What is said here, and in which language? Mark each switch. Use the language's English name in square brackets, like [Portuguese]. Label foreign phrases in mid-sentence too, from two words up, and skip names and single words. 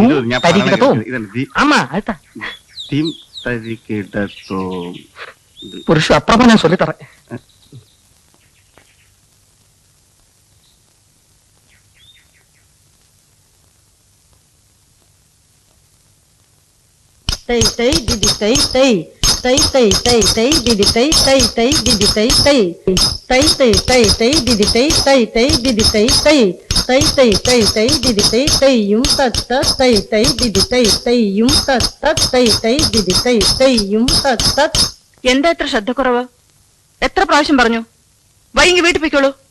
[Malayalam] ഞാൻ തരികിടത്തോ. ആമാ ആയിട്ടാ. തീം തരികിടതോ. [Tamil] புருஷு அப்புறமா நான் சொல்லித்தறேன். Tay tay didi tay tay tay tay tay tay didi tay tay tay didi tay tay tay tay tay tay didi tay tay tay didi tay tay tay tay tay tay didi tay tay yum tat tat tay tay didi tay tay yum tat tat tay tay didi tay tay yum tat tat. [Malayalam] എന്താ ഇത്ര ശ്രദ്ധക്കുറവ്? എത്ര പ്രാവശ്യം പറഞ്ഞു? വൈകി വീട്ടിൽ പോയിക്കോളൂ.